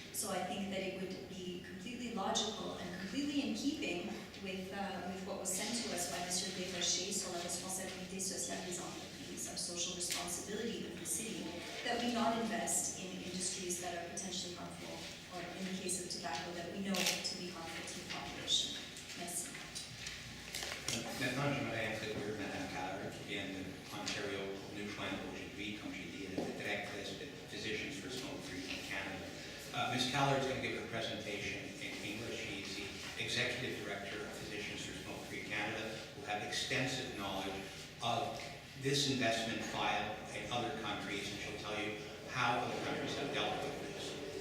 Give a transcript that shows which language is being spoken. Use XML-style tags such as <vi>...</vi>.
<en>So I think that it would be completely logical and completely in keeping with what was sent to us by Mr. Desrochers</en> <fr>sur la responsabilité sociale des entreprises,</fr> <en>our social responsibility of the city, that we not invest in industries that are potentially harmful, or in the case of tobacco, that we know to be harmful to the population.</en> <fr>Merci. Maintenant, j'aimerais introduire Mme Callard, qui vient de Montreal pour nous joindre aujourd'hui, comme j'ai dit, la directrice de Physicians for Smoke-Free in Canada.</fr> <en>Ms. Callard is going to give a presentation in English. She's the Executive Director of Physicians for Smoke-Free Canada, who have extensive knowledge of this investment file in other countries, and she'll tell you how other countries have dealt with this.</en>